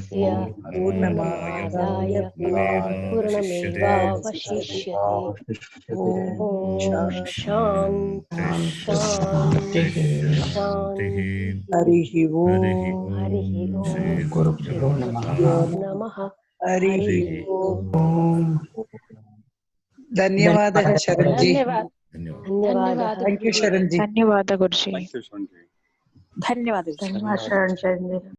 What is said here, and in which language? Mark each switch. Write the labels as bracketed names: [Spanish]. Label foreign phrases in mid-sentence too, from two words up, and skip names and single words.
[Sanskrit] पूर्णमदाय पूर्णमेवावशिष्यते. ॐ शान्ति शान्ति. Harihi Harihi Om. ॐ। श्री गुरुभ्यो नमः. हरिः ॐ. [Kannada] ಧನ್ಯವಾದः ಶರಣ್ಜಿ. ಧನ್ಯವಾದ. [English] thank you ಶರಣ್ಜಿ. [Kannada] ಧನ್ಯವಾದ ಗುರುಜಿ. [English] Thank you, Shanti. [Kannada] ಧನ್ಯವಾದ ಧನ್ಯವಾದ.